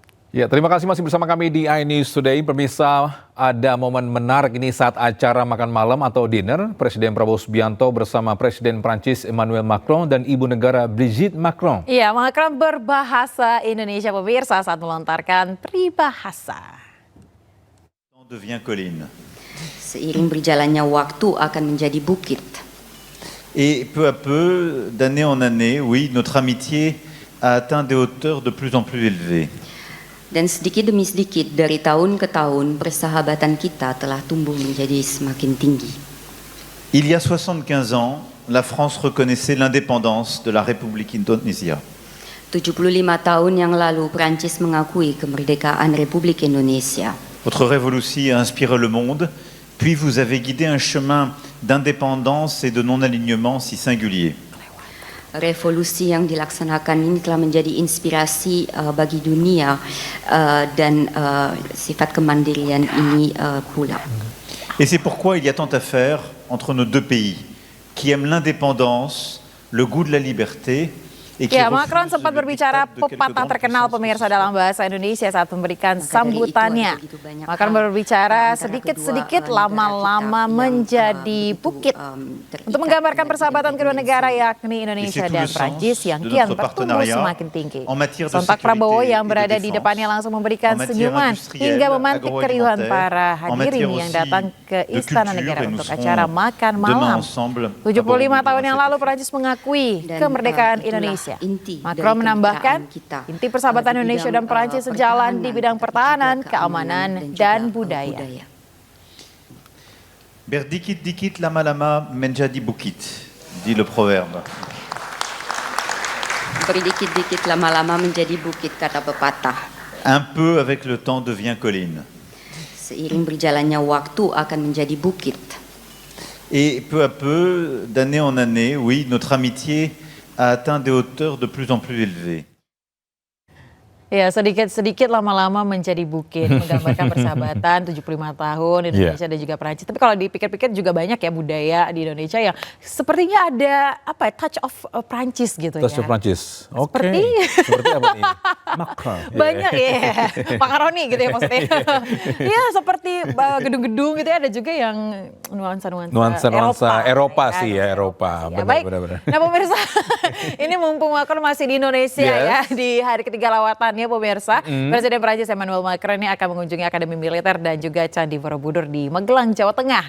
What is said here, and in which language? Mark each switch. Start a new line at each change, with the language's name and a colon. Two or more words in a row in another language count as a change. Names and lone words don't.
Indonesian: Ya, terima kasih masih bersama kami di iNews Today. Pemirsa, ada momen menarik ini saat acara makan malam atau dinner Presiden Prabowo Subianto bersama Presiden Prancis Emmanuel Macron dan Ibu Negara Brigitte Macron. Iya, Macron berbahasa Indonesia pemirsa saat melontarkan peribahasa.
French: Devient colline.
Indonesian: Seiring berjalannya waktu akan menjadi bukit.
French: Et peu à peu, d'année en année, oui, notre amitié a atteint des hauteurs de plus en plus élevées.
Indonesian: Dan sedikit demi sedikit dari tahun ke tahun persahabatan kita telah tumbuh menjadi semakin tinggi.
French: Il y a 75 ans, la France reconnaissait l'indépendance de la République Indonésia.
Indonesian: 75 tahun yang lalu Prancis mengakui kemerdekaan Republik Indonesia.
French: Votre révolution a inspiré le monde, puis vous avez guidé un chemin d'indépendance et de non-alignement si singulier.
Indonesian: Revolusi yang dilaksanakan ini telah menjadi inspirasi bagi dunia dan sifat kemandirian ini pula.
French: Et c'est pourquoi il y a tant à faire entre nos deux pays, qui aiment l'indépendance, le goût de la liberté, et qui
Indonesian: Ya, Macron
French: refusent
Indonesian: sempat
French: le
Indonesian: berbicara
French: diktat de quelques
Indonesian: pepatah
French: grandes
Indonesian: terkenal
French: puissances
Indonesian: pemirsa
French: occidentales.
Indonesian: dalam bahasa Indonesia saat memberikan Maka dari sambutannya. itu ada begitu banyak Macron hal, berbicara antara sedikit-sedikit kedua, lama-lama negara kita yang, menjadi begitu, bukit. terikat Untuk menggambarkan dengan persahabatan kedua independensi. negara yakni Indonesia
French: Et c'est tout
Indonesian: dan
French: le sens
Indonesian: Prancis yang
French: de
Indonesian: kian
French: notre
Indonesian: bertumbuh
French: partenariat
Indonesian: semakin tinggi.
French: en matière de
Indonesian: Sontak
French: sécurité
Indonesian: Prabowo yang
French: et de
Indonesian: berada di
French: défense,
Indonesian: depannya langsung memberikan
French: en matière
Indonesian: senyuman
French: industrielle,
Indonesian: hingga memantik keriuhan
French: agroalimentaire,
Indonesian: para
French: en
Indonesian: hadirin
French: matière
Indonesian: yang
French: aussi
Indonesian: datang ke
French: de
Indonesian: Istana
French: culture,
Indonesian: Negara
French: et nous
Indonesian: untuk
French: serons
Indonesian: acara makan
French: demain
Indonesian: malam.
French: ensemble à
Indonesian: 75
French: Borobudur
Indonesian: tahun
French: à
Indonesian: yang
French: cet
Indonesian: lalu
French: effet.
Indonesian: Prancis mengakui Dan, kemerdekaan itulah Indonesia. inti Macron dari menambahkan kemitraan kita, inti persahabatan di Indonesia bidang, dan Prancis sejalan di bidang tapi pertahanan, juga keamanan, juga, dan budaya. Berdikit dikit lama-lama menjadi bukit,
French: dit le proverbe.
Indonesian: Berdikit-dikit lama-lama menjadi bukit, kata pepatah.
French: Un peu avec le temps devient colline.
Indonesian: Seiring berjalannya waktu akan menjadi bukit.
French: Et peu à peu, d'année en année, oui, notre amitié a atteint des hauteurs de plus en plus élevées.
Indonesian: Ya, sedikit-sedikit lama-lama menjadi bukit, menggambarkan persahabatan 75 tahun Indonesia dan juga Prancis. Tapi kalau dipikir-pikir juga banyak ya budaya di Indonesia yang sepertinya ada apa ya,
English: touch of
Indonesian: Prancis gitu ya.
English: Touch of
Indonesian: Prancis. Oke. Seperti apa nih? Macron. Banyak ya, makaroni gitu ya maksudnya. Iya, seperti gedung-gedung gitu ya, ada juga yang nuansa Eropa sih ya, Eropa. Ya, Benar, baik. benar. Nah pemirsa, ini mumpung Macron masih di Indonesia ya, di hari ketiga lawatannya pemirsa, Presiden Prancis Emmanuel Macron ini akan mengunjungi Akademi Militer dan juga Candi Borobudur di Magelang, Jawa Tengah.